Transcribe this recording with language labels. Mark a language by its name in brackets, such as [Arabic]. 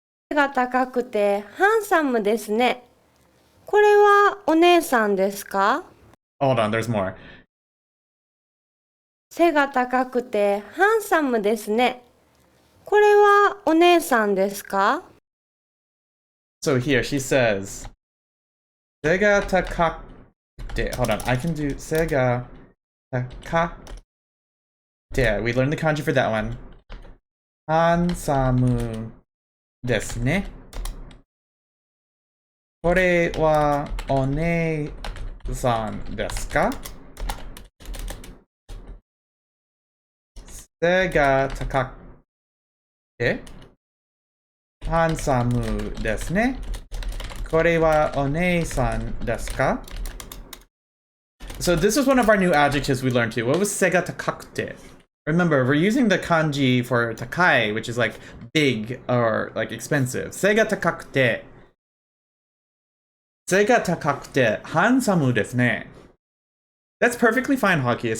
[Japanese] 背が高くてハンサムですね。これはお姉さんですか？ [English] Hold on, there's more. [Japanese] 背が高くてハンサムですね。これはお姉さんですか？ [English] So here she says, [Japanese] "Sega takakute." [English] Hold on, I can do [Japanese] Sega takakute. [English] We learned the kanji for that one. [Japanese] Hansamu desu ne. これはお姉さんですか？背が高くてハンサムですね。これはお姉さんですか? [English] So this was one of our new adjectives we learned too. What was [Japanese] sega takakute? [English] Remember, we're using the kanji for takai, which is like big or like expensive. [Japanese] Sega takakute. Sega takakute hansamu desu ne. [English] That's perfectly fine, Hockeyist.